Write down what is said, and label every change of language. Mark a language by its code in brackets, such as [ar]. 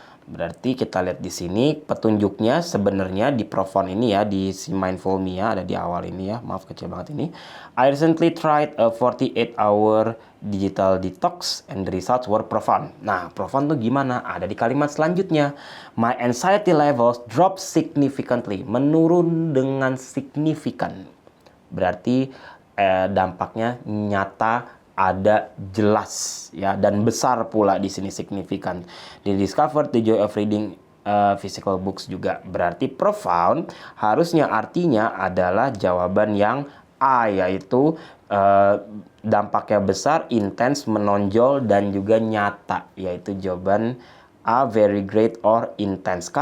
[id] Berarti kita lihat di sini petunjuknya sebenarnya di profound ini ya, di si Mindful Mia ada di awal ini ya. Maaf kecil banget ini. [en] I recently tried a 48-hour digital detox and the results were profound. [id] Nah, profound tuh gimana? Ada di kalimat selanjutnya. [en] My anxiety levels drop significantly. [id] Menurun dengan signifikan. Berarti dampaknya nyata, ada, jelas ya, dan besar pula di sini, signifikan. [en] Di discover the joy of reading physical books juga. [id] Berarti profound harusnya artinya adalah jawaban yang A, yaitu dampaknya besar, intens, menonjol, dan juga nyata, yaitu jawaban A, [en] very great or intense.